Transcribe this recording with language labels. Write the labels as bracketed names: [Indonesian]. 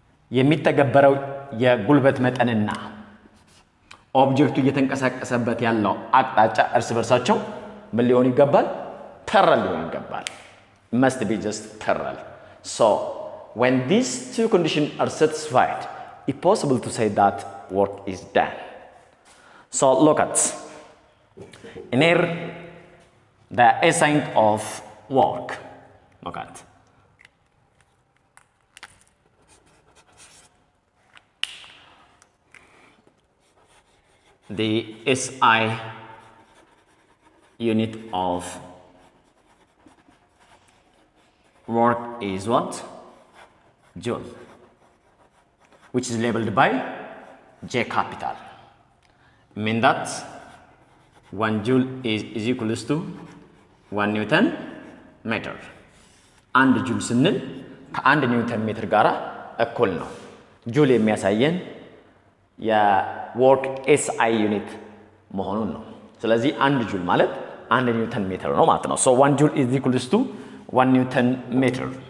[Amharic] የሚተገበረው የጉልበት መጠንና ኦብጀክቱ እየተንቀሳቀሰበት ያለው አቅጣጫ እርስ በርሳቸው ምን ሊሆን ይገባል? [English] parallel [Amharic] ሊሆን ይገባል። [English] must be just parallel. So when these two conditions are satisfied, it's possible to say that work is done. So look at in here the essence of work. Look at the SI unit of work is what? Joule, which is labeled by J capital. Mean that 1 joule is equals to 1 Newton meter. [Amharic] አንድ ጁል ስንል ከአንድ ኒውተን ሜትር ጋር እኩል ነው። ጁል የሚያሳየን የወርክ ኤስአይ ዩኒት መሆኑን ነው። ስለዚህ አንድ ጁል ማለት አንድ ኒውተን ሜትር ነው ማለት ነው። [English] So 1 joule is equals to 1 Newton meter.